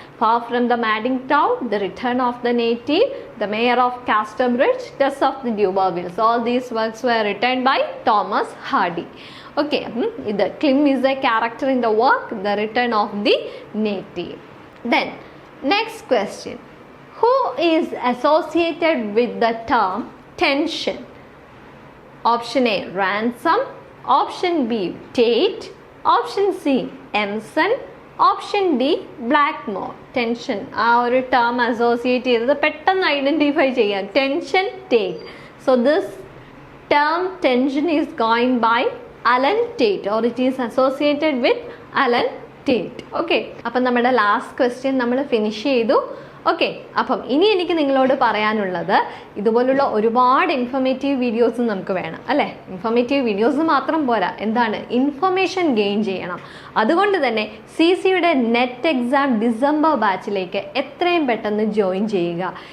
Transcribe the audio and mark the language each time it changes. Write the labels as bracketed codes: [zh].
[en] Far from the Madding Town, The Return of the Native, The Mayor of Casterbridge, Tess of the D'Urbervilles. All these works were written by Thomas Hardy. Okay, ഇത് Klim is a character in the work The Return of the Native. Then next question. Who is associated with the term tension? Option A, Ransom. Option B, Tate. Option C, Emerson. Option D, Blackmore. [ml] Tension ആ ഒരു term associate ചെയ്തത് പെട്ടെന്ന് identify ചെയ്യാം. Tension, Tate. [en] So this term tension is coined by Alan Tate, or it is associated with Alan Tate. [ml] Okay, അപ്പം നമ്മുടെ last question നമ്മൾ finish ചെയ്തു. Okay, അപ്പം ഇനി എനിക്ക് നിങ്ങളോട് പറയാനുള്ളത് ഇതുപോലുള്ള ഒരുപാട് ഇൻഫോർമേറ്റീവ് വീഡിയോസ് നമുക്ക് വേണം അല്ലേ. ഇൻഫോർമേറ്റീവ് വീഡിയോസ് മാത്രം പോരാ, എന്താണ്, ഇൻഫർമേഷൻ ഗെയിൻ ചെയ്യണം. അതുകൊണ്ട് തന്നെ CCയുടെ നെറ്റ് എക്സാം ഡിസംബർ ബാച്ചിലേക്ക് എത്രയും പെട്ടെന്ന് ജോയിൻ ചെയ്യുക.